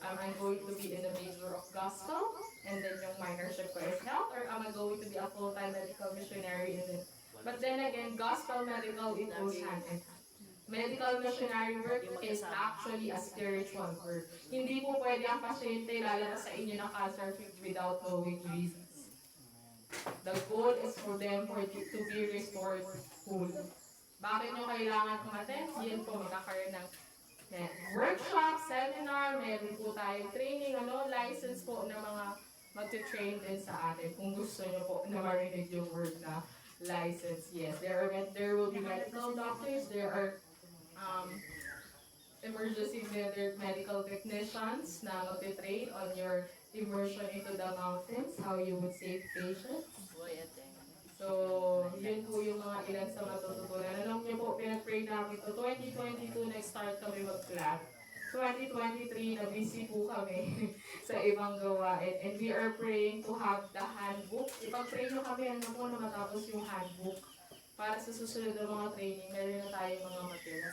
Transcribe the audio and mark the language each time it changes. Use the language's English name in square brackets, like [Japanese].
[English] Am I going to be in the major of gospel, and then [Filipino] yung minorship ko [English] is health, or am I going to be a full-time medical missionary in it? But then again, gospel medical, it goes hand in hand. Medical missionary work is actually a spiritual work. [Filipino] Hindi po pwede ang pasyente lalabas sa inyo ng cancer without knowing Jesus. [English] The goal is for them to be restored full. [Filipino] Bakit nyo kailangan kumaten? Yan po, magkakaroon ng workshop, seminar, meron po tayong training, license po na mga mag-train din sa atin. Kung gusto nyo po na marinig yung word na license, yes. [English] There will be medical doctors, there are emergency medical technicians na mag-train on your immersion into the mountains, how you would save patients. [Filipino] So, yun po yung mga ilan sa matututunan. Alam niyo po, pinag-pray namin ito. 2022, nag-start kami mag-class. 2023 na busy po kami sa ibang gawain. [English] And we are praying to have the handbook. [Filipino] Ipag-pray nyo kami, ano po na matapos yung handbook. Para sa susunod na mga training, meron na tayong mga material.